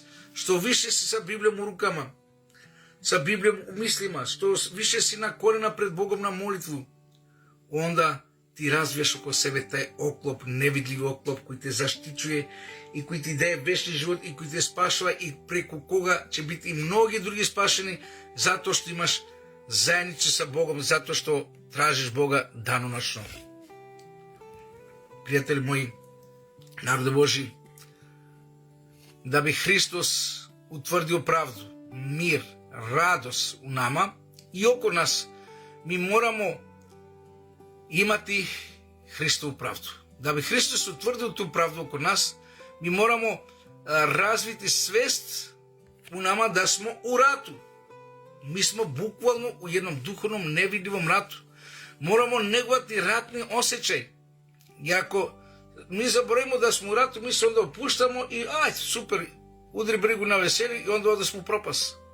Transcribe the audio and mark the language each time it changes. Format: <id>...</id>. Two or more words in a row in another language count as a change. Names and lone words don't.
<sr>Što više si sa Biblijom u rukama, sa Biblijom u mislima, što više si na koljena pred Bogom na molitvu, onda ti razvijaš oko sebe taj oklop, nevidljivi oklop koji te zaštićuje i koji ti daje večni život i koji te spašava i preko koga će biti i mnogi drugi spašeni zato što imaš zajednicu sa Bogom, zato što tražiš Boga danonoćno. Prijatelji moji, narode Božji, да би Христос утврдил правду, мир, радост у нама и около нас, ми морамо имати Христову правду. Да би Христос утврдил ту правду около нас, ми морамо развити свест у нама да смо у рату. Ми смо буквално у едном духовном невидливом рату. Морамо неговати ратни осеćај. И ако ми заборавимо да смо у рату, ми се онда опуштамо и ајде, супер, удри брегу на весели и онда одесмо у пропас.</sr>